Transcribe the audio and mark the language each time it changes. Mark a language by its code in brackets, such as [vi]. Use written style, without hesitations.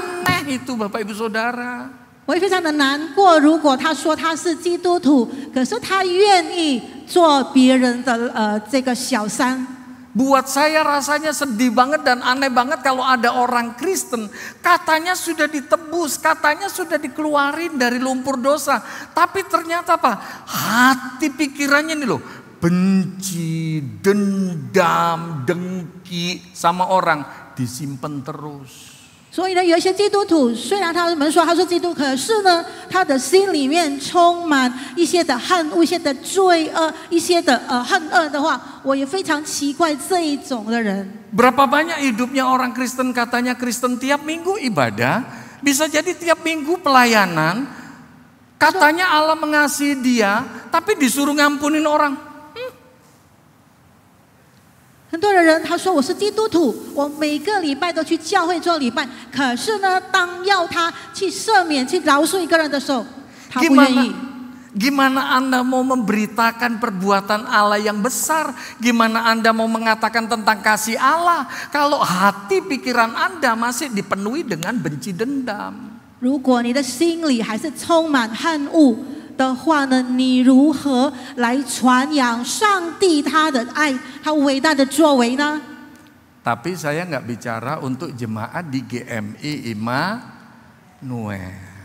[id] Aneh itu Bapak Ibu Saudara. [zh] 我也非常的难过，如果他说他是基督徒，可是他愿意做别人的这个小三。 [id] Buat saya rasanya sedih banget dan aneh banget kalau ada orang Kristen katanya sudah ditebus, katanya sudah dikeluarin dari lumpur dosa, tapi ternyata apa? Hati pikirannya nih loh, benci, dendam, dengki sama orang disimpan terus. [zh] 所以呢，有一些基督徒，虽然他们说他是基督徒，可是呢，他的心里面充满一些的恨恶、一些的罪恶、一些的恨恶的话，我也非常奇怪这一种的人。 [id] Berapa banyak hidupnya orang Kristen katanya Kristen tiap minggu ibadah, bisa jadi tiap minggu pelayanan, katanya Allah mengasihi dia, tapi disuruh ngampunin orang. [zh] 很多的人他说我是基督徒，我每个礼拜都去教会做礼拜，可是呢，当要他去赦免、去饶恕一个人的时候，他不愿意。 [id] Gimana Anda mau memberitakan perbuatan Allah yang besar? Gimana Anda mau mengatakan tentang kasih Allah kalau hati pikiran Anda masih dipenuhi dengan benci dendam? [zh] 如果你的心里还是充满恨恶的话呢，你如何来传扬上帝他的爱，他伟大的作为呢？ [id] Tapi saya nggak bicara untuk jemaat di GMI Immanuel.